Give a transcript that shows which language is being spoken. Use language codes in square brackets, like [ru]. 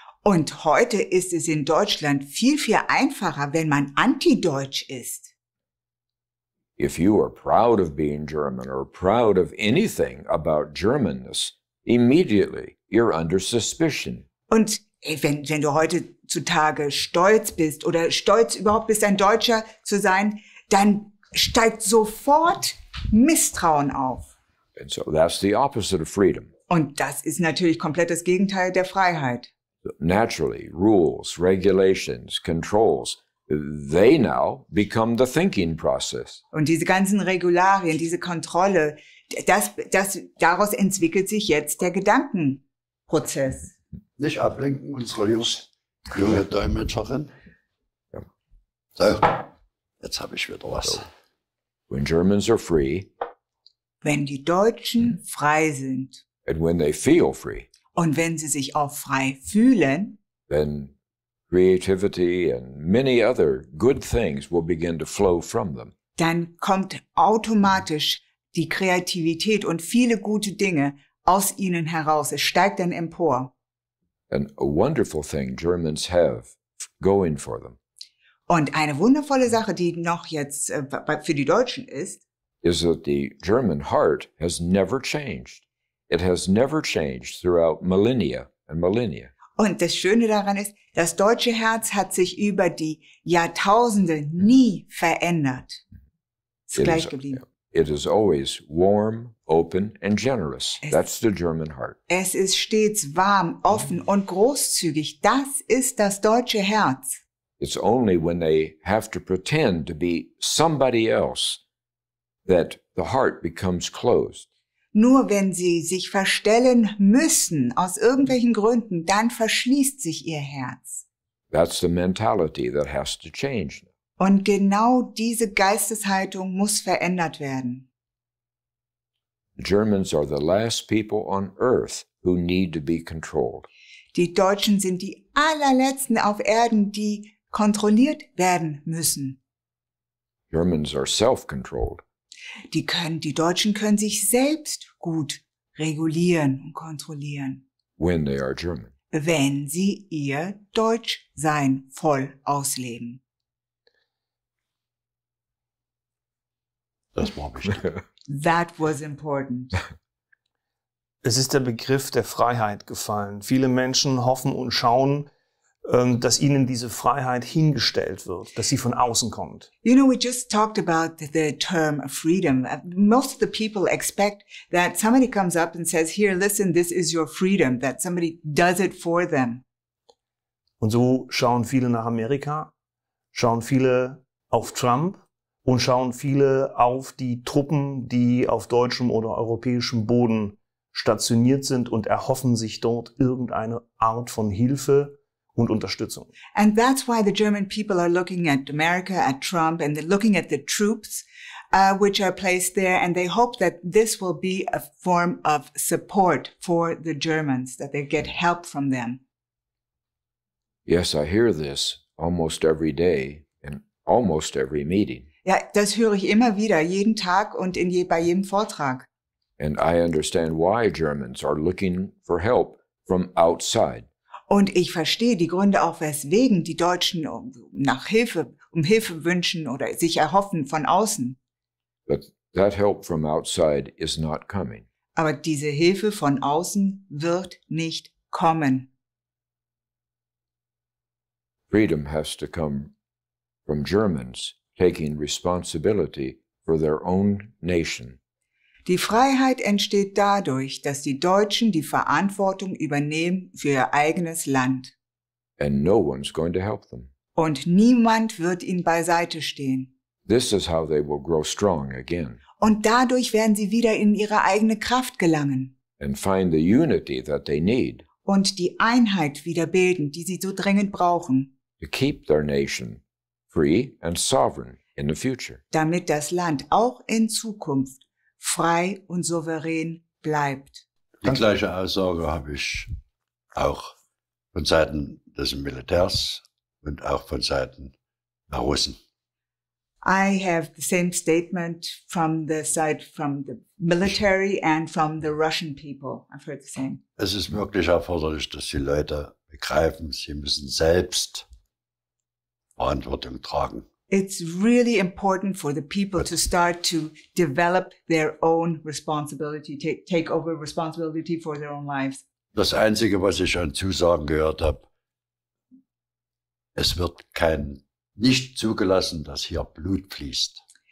[de] Und heute ist es in Deutschland viel, viel einfacher, wenn man anti-deutsch ist. [en] If you are proud of being German or proud of anything about Germanness, immediately you're under suspicion. [de] Und wenn du heutzutage stolz bist oder stolz überhaupt bist, ein Deutscher zu sein, dann steigt sofort Misstrauen auf. [en] And so that's the opposite of freedom. [de] Und das ist natürlich komplett das Gegenteil der Freiheit. [en] Naturally, rules, regulations, controls, they now become the thinking process. [de] Und diese ganzen Regularien, diese Kontrolle, daraus entwickelt sich jetzt der Gedankenprozess. Nicht ablenken, unsere junge Dolmetscherin. So, jetzt habe ich wieder was. [en] When Germans are free, [de] wenn die Deutschen frei sind [en] and when they feel free, [de] und wenn sie sich auch frei fühlen, [en] then creativity and many other good things will begin to flow from them. [de] Dann kommt automatisch die Kreativität und viele gute Dinge aus ihnen heraus. Es steigt dann empor. [en] And a wonderful thing Germans have going for them [de] Und eine wundervolle Sache, die noch jetzt für die Deutschen ist, [en] is that the German heart has never changed. It has never changed throughout millennia and millennia. [de] und das Schöne daran ist, das deutsche Herz hat sich über die Jahrtausende nie verändert. Ist gleich geblieben. [en] It is always warm, open, and generous. That's the German heart. [de] Es ist stets warm, offen und großzügig. Das ist das deutsche Herz. [en] It's only when they have to pretend to be somebody else that the heart becomes closed. [de] Nur wenn sie sich verstellen müssen, aus irgendwelchen Gründen, dann verschließt sich ihr Herz. [en] That's the mentality that has to change. [de] Und genau diese Geisteshaltung muss verändert werden. [en] Germans are the last people on earth who need to be controlled. [de] Die Deutschen sind die allerletzten auf Erden, die kontrolliert werden müssen. [en] Germans are self-controlled. [de] Die Deutschen können sich selbst gut regulieren und kontrollieren, [en] When they are German. [de] wenn sie ihr Deutschsein voll ausleben. Das war wichtig. [en] That was important. [de] Es ist der Begriff der Freiheit gefallen. Viele Menschen hoffen und schauen, dass ihnen diese Freiheit hingestellt wird, dass sie von außen kommt. [en] You know, we just talked about the term freedom. Most of the people expect that somebody comes up and says, here, listen, this is your freedom, that somebody does it for them. [de] Und so schauen viele nach Amerika, schauen viele auf Trump und schauen viele auf die Truppen, die auf deutschem oder europäischem Boden stationiert sind und erhoffen sich dort irgendeine Art von Hilfe und Unterstützung. [en] And that's why the German people are looking at America, at Trump, and they're looking at the troops which are placed there, and they hope that this will be a form of support for the Germans, that they get help from them. Yes, I hear this almost every day in almost every meeting. [de] Ja, das höre ich immer wieder, jeden Tag und bei jedem Vortrag. [en] And I understand why Germans are looking for help from outside. [de] Und ich verstehe die Gründe auch, weswegen die Deutschen um Hilfe wünschen oder sich erhoffen von außen. [en] But that help from outside is not coming. [de] Aber diese Hilfe von außen wird nicht kommen. [en] Freedom has to come from Germans taking responsibility for their own nation. [de] Die Freiheit entsteht dadurch, dass die Deutschen die Verantwortung übernehmen für ihr eigenes Land. [en] And no one's going to help them. [de] Und niemand wird ihnen beiseite stehen. [en] This is how they will grow strong again [de] Und dadurch werden sie wieder in ihre eigene Kraft gelangen [en] and find the unity that they need [de] und die Einheit wieder bilden, die sie so dringend brauchen, [en] to keep their nation free and sovereign in the future. [de] damit das Land auch in Zukunft frei und souverän bleibt. Die gleiche Aussage habe ich auch von Seiten des Militärs und auch von Seiten der Russen. [en] I have the same statement from the military and from the Russian people. I've heard the same. [de] Es ist wirklich erforderlich, dass die Leute begreifen, sie müssen selbst Verantwortung tragen. [en] It's really important for the people to start to develop their own responsibility, take over responsibility for their own lives. [de] Das Einzige, was ich an Zusagen gehört habe, es wird nicht zugelassen, dass hier Blut fließt.